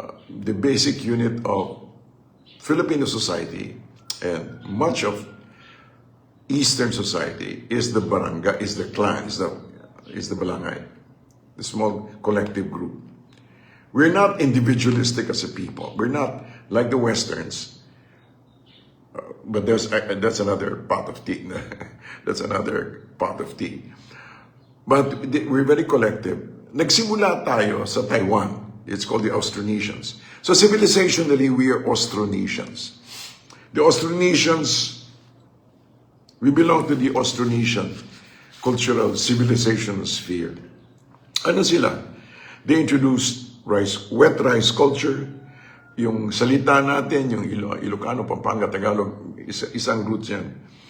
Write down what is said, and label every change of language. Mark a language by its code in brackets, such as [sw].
[en] The basic unit of Filipino society and much of Eastern society is the barangay, is the clan, is the barangay, the small collective group. We're not individualistic as a people. We're not like the Westerns. But that's another pot of tea. That's another pot of tea. But we're very collective. [tl] Nagsimula tayo sa Taiwan. [en] It's called the Austronesians. So civilizationally, we are Austronesians. The Austronesians, we belong to the Austronesian cultural civilizational sphere. [tl] Ano sila? [en] They introduced wet rice culture. [tl] Yung salita natin, yung Ilocano, Pampanga, Tagalog, isang root yan.